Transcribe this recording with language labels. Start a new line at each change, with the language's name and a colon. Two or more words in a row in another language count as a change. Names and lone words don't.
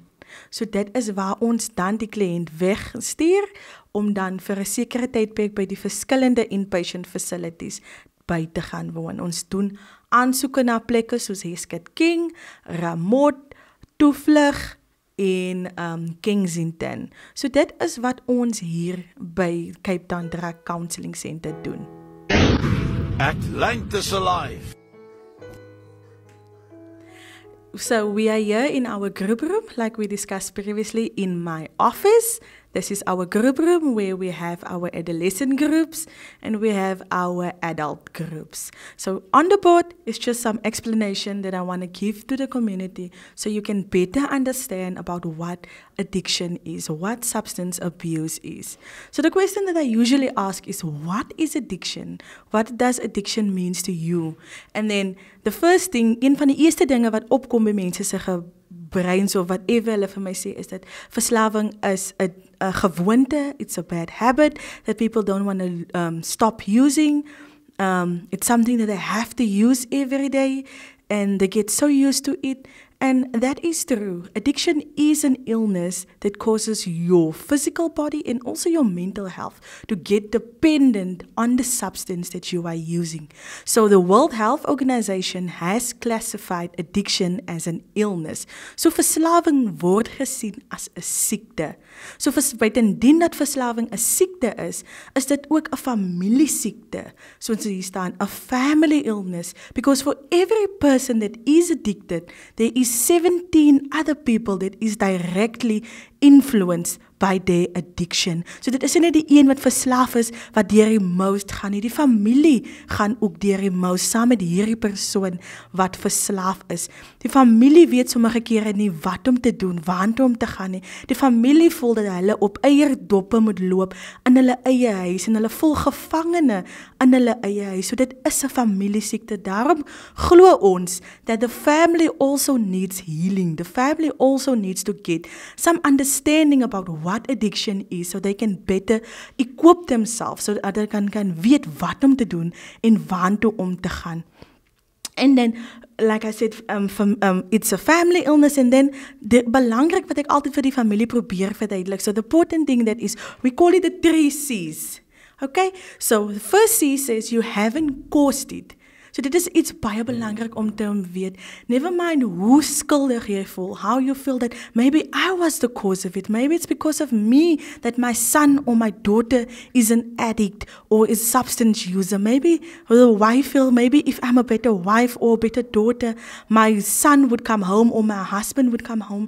Afrikaans: So dit is waar ons dan die kliënt wegstuur om dan vir 'n sekere tydperk by die verskillende
English: inpatient facilities
Afrikaans: by te gaan woon. Ons doen aansoeke na plekke soos Hesketh King, Ramot, Toevlug en Kensington. So dit is wat ons hier by Cape Town Drug Counseling Center doen. Atlantis Alive.
English: So we are here in our group room, like we discussed previously, in my office. This is our group room where we have our adolescent groups and we have our adult groups. So on the board is just some explanation that I want to give to the community so you can better understand about what addiction is, what substance abuse is. So the question that I usually ask is, what is addiction? What does addiction means to you? And then the first thing,
Afrikaans: een van die eerste dinge wat opkom by mense se breins of whatever hulle vir my sê is dat verslawing is 'n gewoonte,
English: it's a bad habit that people don't want to stop using. It's something that they have to use every day and they get so used to it. And that is true. Addiction is an illness that causes your physical body and also your mental health to get dependent on the substance that you are using. So the World Health Organization has classified addiction as an illness.
Afrikaans: So verslawing word gesien as 'n siekte. So buitendien dat verslawing 'n siekte is dit ook 'n familiesiekte.
English: So
Afrikaans: hier staan
English: a family illness, because for every person that is addicted, there is 17 other people that is directly influenced by their addiction.
Afrikaans: So dit is nie die een wat verslaaf is wat deur die most gaan nie. Die familie gaan ook deur die most saam met hierdie persoon wat verslaaf is. Die familie weet sommige kere nie wat om te doen, waartoe om te gaan nie. Die familie voel dat hulle op eierdoppe moet loop in hulle eie huis en hulle voel gevangene in hulle eie huis. So dit is 'n familiesiekte. Daarom glo ons
English: that the family also needs healing. The family also needs to get some understanding about what addiction is, so they can better equip themselves, so that they
Afrikaans: kan weet wat om te doen en waartoe om te gaan.
English: And then, like I said, it's a family illness, and then
Afrikaans: belangrik wat ek altyd vir die familie probeer verduidelik.
English: So the important thing that is, we call it the 3 C's. Okay? So the first C says you haven't caused it.
Afrikaans: So dit is iets baie belangrik om te weet.
English: Never mind
Afrikaans: hoe skuldig jy voel,
English: how you feel that maybe I was the cause of it. Maybe it's because of me that my son or my daughter is an addict or is a substance user. Maybe the wife feel, maybe if I'm a better wife or a better daughter, my son would come home or my husband would come home.